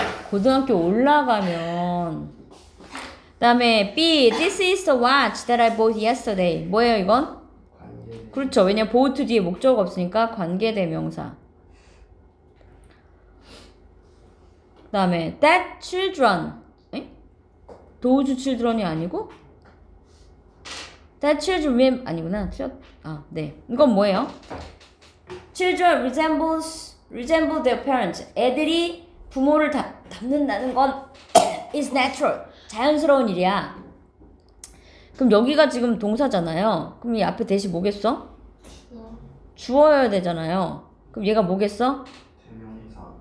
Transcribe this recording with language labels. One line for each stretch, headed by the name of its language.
Korean: 고등학교 올라가면 그다음에 B.
English: This is the watch that I bought yesterday.
Korean: 뭐예요 이건? 관계. 그렇죠. 왜냐면 bought 뒤에 목적어가 없으니까 관계대명사. 그다음에
English: that children. those children
Korean: 이 아니고
English: that children
Korean: 아니구나. 네. 이건 뭐예요?
English: Children resemble their parents.
Korean: 애들이 부모를 닮는다는 건
English: is natural.
Korean: 자연스러운 일이야. 그럼 여기가 지금 동사잖아요. 그럼 이 앞에 대시 뭐겠어? 주어여야 되잖아요. 그럼 얘가 뭐겠어? 대명사.